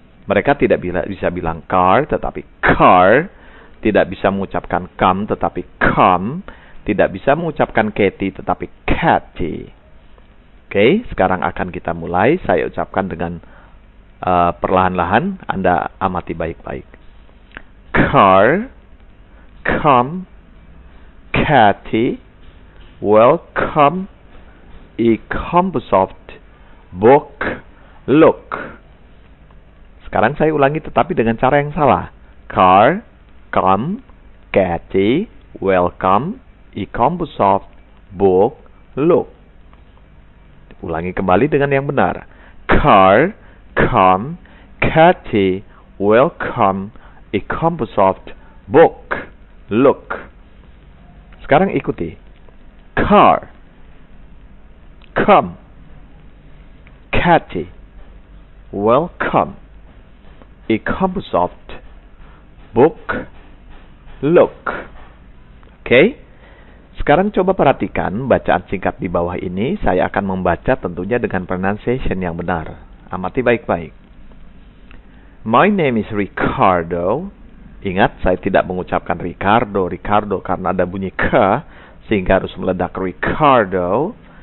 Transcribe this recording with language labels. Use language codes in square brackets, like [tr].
[id] Mereka tidak bisa bilang car, tetapi car. Tidak bisa mengucapkan come, tetapi come. Tidak bisa mengucapkan Katy, tetapi Katy. Oke, sekarang akan kita mulai. Saya ucapkan dengan perlahan-lahan. Anda amati baik-baik. [en] Car, come, Katy, welcome, e-Composoft, book, look. [id] Sekarang saya ulangi tetapi dengan cara yang salah. [en] Car, come, Katy, welcome, e-Composoft, book, look. [id] Ulangi kembali dengan yang benar. [en] Car, come, Katy, welcome, e-Composoft, book, look. [id] Sekarang ikuti. [en] Car, come, Katy, welcome, e-Composoft, book, look. [id] Oke. Sekarang coba perhatikan bacaan singkat di bawah ini. Saya akan membaca tentunya dengan pronunciation yang benar. Amati baik-baik. [en] My name is Ricardo. [id] Ingat, saya tidak mengucapkan Ricardo, Ricardo, karena ada bunyi K, sehingga harus meledak Ricardo.